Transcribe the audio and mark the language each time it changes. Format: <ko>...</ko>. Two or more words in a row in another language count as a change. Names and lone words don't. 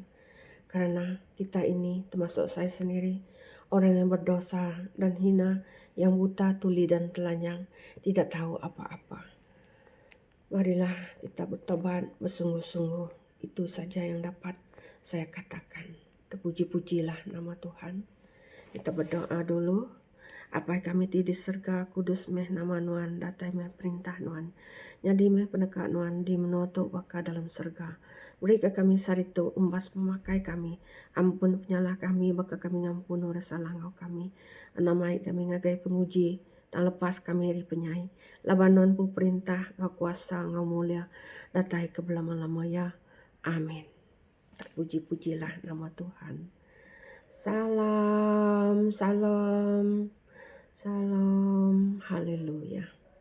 <id>Karena kita ini, termasuk saya sendiri, orang yang berdosa dan hina, yang buta, tuli dan telanjang, tidak tahu apa-apa. Marilah kita bertobat bersungguh-sungguh. Itu saja yang dapat saya katakan. Terpuji-pujilah nama Tuhan. Kita berdoa dulu.</id> <iba>Apa kami ti di surga, kudus meh nama Nuan, datai meh perintah Nuan, nyadi meh pendekat Nuan, di menoto baka dalam surga. Berikan kami saritu umbas pemakai kami, ampun penyalah kami, baka kami ngampun rasa langau kami, anamai kami ngagai penguji, tak lepas kami ri penyai, labanon pu perintah, ngau kuasa, ngau mulia, datai ke belama-lama ya, amin.</iba> <id>Terpuji-pujilah nama Tuhan. Salam, salam. Salam, haleluya.</id>